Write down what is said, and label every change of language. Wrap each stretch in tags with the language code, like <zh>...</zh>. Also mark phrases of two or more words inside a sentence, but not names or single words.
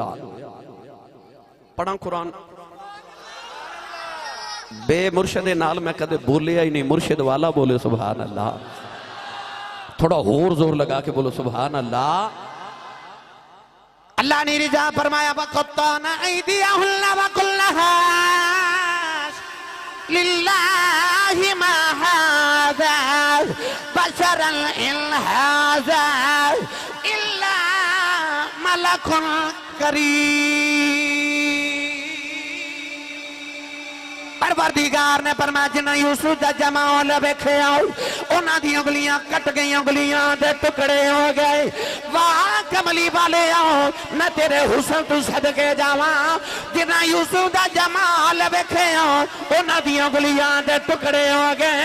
<pa>پڑھا قرآن بے مرشدے نال میں کدے بولیا ہی نہیں، مرشد والا بولے</pa> <ar>سبحان اللہ.</ar> <pa>تھوڑا اور زور لگا کے بولو</pa> <ar>سبحان اللہ.</ar> <pa>اللہ نے رضا فرمایا</pa> <ar>وقطعن أيديهن وقلن حاش لله ما هذا بشرا إن هذا إلا ملك كريم.</ar> <pa>پروردگار نے فرمایا جنہاں یوسف دا جمال ویکھیا انہاں دی انگلیاں کٹ گئی، انگلیاں دے ٹکڑے ہو گئے. واہ کملی والے آؤ میں تیرے حسن تو صدقے جاواں. جنہاں یوسف دا جمال ویکھیا انہاں دی انگلیاں دے ٹکڑے ہو گئے.</pa>